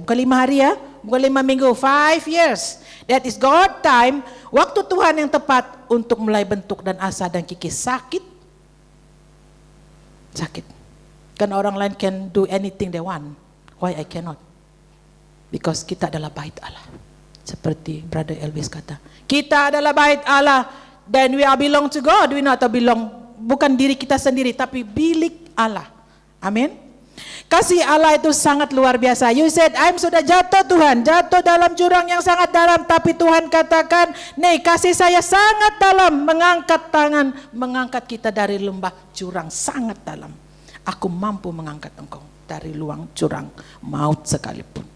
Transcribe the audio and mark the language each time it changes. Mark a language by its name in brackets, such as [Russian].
[Malay] Bukan 5 hari ya, bukan 5 minggu, [English] 5 years. That is God time, [Malay] waktu Tuhan yang tepat untuk mulai bentuk dan asa dan kikis. Sakit. Kan orang lain [English] can do anything they want. Why I cannot? Because [Malay] kita adalah bait Allah. Seperti Brother Elvis kata. Kita adalah bait Allah. [English] Then we are belong to God. We not belong. [Malay] Bukan diri kita sendiri. Tapi bilik Allah. Amin. Kasih Allah itu sangat luar biasa. [English] You said, I'm [Malay] sudah jatuh Tuhan. Jatuh dalam jurang yang sangat dalam. Tapi Tuhan katakan, nih kasih saya sangat dalam. Mengangkat tangan. Mengangkat kita dari lembah jurang sangat dalam. Aku mampu mengangkat engkau dari luang jurang maut sekalipun.